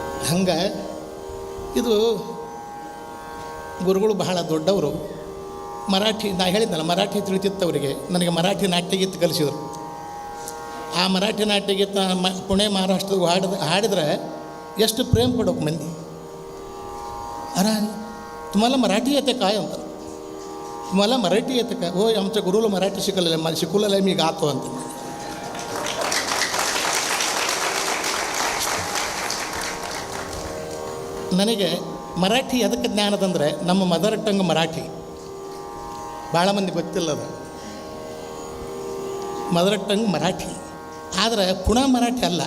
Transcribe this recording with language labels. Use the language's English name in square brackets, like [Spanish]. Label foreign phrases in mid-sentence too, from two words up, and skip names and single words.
[Kannada] ಹಂಗೆ ಇದು ಗುರುಗಳು ಬಹಳ ದೊಡ್ಡವರು. ಮರಾಠಿ, ನಾ ಹೇಳಿದ್ನಲ್ಲ ಮರಾಠಿ ತಿಳಿತಿತ್ತವರಿಗೆ. ನನಗೆ ಮರಾಠಿ ನಾಟ್ಯಗೀತೆ ಕಲಿಸಿದರು. ಆ ಮರಾಠಿ ನಾಟ್ಯಗೀತೆ ಪುಣೆ ಮಹಾರಾಷ್ಟ್ರದ ಹಾಡಿದ್ರೆ ಎಷ್ಟು ಪ್ರೇಮ ಪಡೋಕೆ ಮಂದಿ. [Marathi] अरे तुम्हाला मराठी येते काय ಅಂತ. तुम्हाला मराठी येते काय? हो आमच्या गुरुला मराठी शिकवलेलं आहे, मला शिकवलेलं आहे, मी गातो ಅಂತ. [Kannada] ನನಗೆ ಮರಾಠಿ ಎದಕ್ಕೆ ಜ್ಞಾನದಂದರೆ ನಮ್ಮ [English] mother tongue [Kannada] ಮರಾಠಿ. ಭಾಳ ಮಂದಿ ಗೊತ್ತಿಲ್ಲ ಅದು. [English] mother tongue [Kannada] ಮರಾಠಿ ಆದರೆ ಪುಣೆ ಮರಾಠಿ ಅಲ್ಲ.